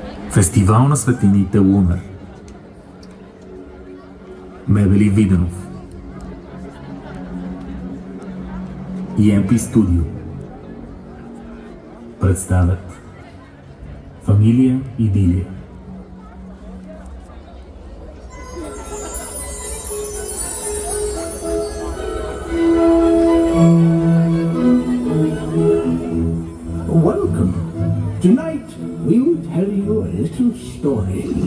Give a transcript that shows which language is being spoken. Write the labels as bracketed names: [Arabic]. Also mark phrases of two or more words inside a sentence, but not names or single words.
[Bulgarian] Фестивал на светлините LUNAR. Мебели Виденов и МП Студио представят Фамилия Идилия. [English] Welcome. Tonight we will tell you a little story.